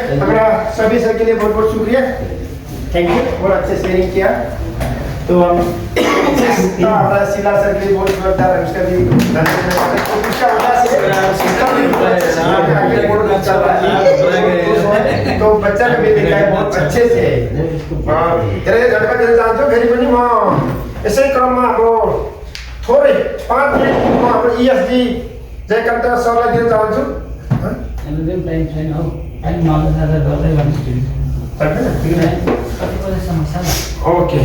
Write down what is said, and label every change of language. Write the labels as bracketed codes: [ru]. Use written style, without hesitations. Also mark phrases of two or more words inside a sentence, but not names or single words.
[hi] हमारा सभी सर के लिए बहुत बहुत शुक्रिया, [en] thank you, [hi] बहुत अच्छे शेयरिंग किया। तो हम हमारा शिला सर के लिए बहुत जोरदार है, उसका भी धन्यवाद। तो बच्चा भी देखा है बहुत अच्छे से [ne] धेरै झट्का दिन चाहन्छु। फेरि पनि म यसै क्रममा हाम्रो थोरै 5 मिनट म हाम्रो ESD जयकान्त सरलाई दिन चाहन्छु। टाइम छैन हौ, टाइम नजाँदा गर्दै गर्नु ओके